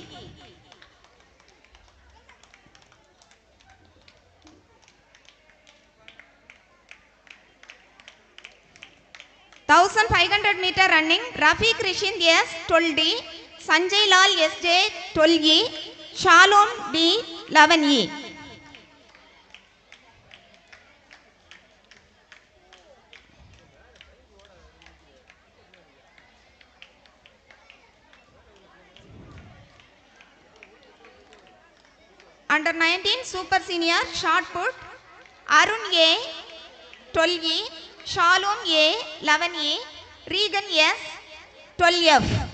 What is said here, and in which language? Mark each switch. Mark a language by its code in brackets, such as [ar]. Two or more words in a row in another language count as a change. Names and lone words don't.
[en] Thousand 500 meter running, Rafiq Rishind S 12D, Sanjay Lal SJ 12E, Shalom D 11E. Under 19 super senior shot put, Arun A 12E, Shalom A 11E, Regan S 12F.